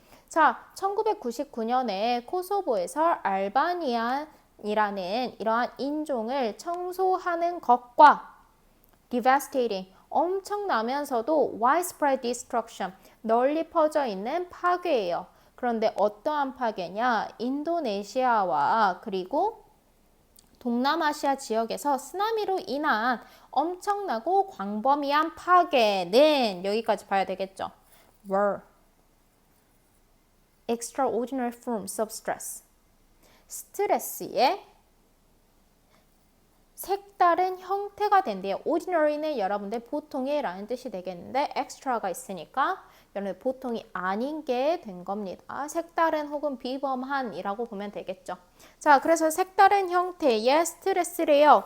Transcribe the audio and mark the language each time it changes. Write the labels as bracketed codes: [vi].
[ko] 자, 1999년에 코소보에서 알바니안이라는 이러한 인종을 청소하는 것과 devastating, 엄청나면서도 [en] widespread destruction, [ko] 널리 퍼져 있는 파괴예요. 그런데 어떠한 파괴냐? 인도네시아와 그리고 동남아시아 지역에서 쓰나미로 인한 엄청나고 광범위한 파괴는 여기까지 봐야 되겠죠. [en] were extraordinary forms of stress. [ko] 스트레스의 색다른 형태가 된대요. ordinary는 여러분들 보통의 라는 뜻이 되겠는데 extra가 있으니까 여러분들 보통이 아닌 게 된 겁니다. 색다른 혹은 비범한이라고 보면 되겠죠. 자, 그래서 색다른 형태의 스트레스래요.